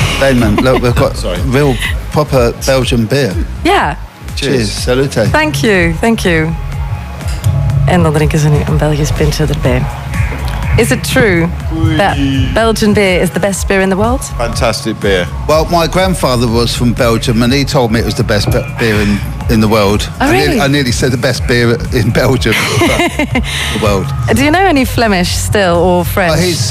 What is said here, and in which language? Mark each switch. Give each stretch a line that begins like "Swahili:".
English: Damon, look, we've got real proper Belgian beer. Yeah. Cheers. Salute. Thank you.
Dutch: En dan drinken ze nu een Belgisch pintje erbij.
English: Is it true that Belgian beer is the best beer in the world? Fantastic beer. Well, my grandfather was from Belgium and he told me it was the best beer in the world. Oh, really? I nearly said the best beer in Belgium, the world. Do you know any Flemish still or French?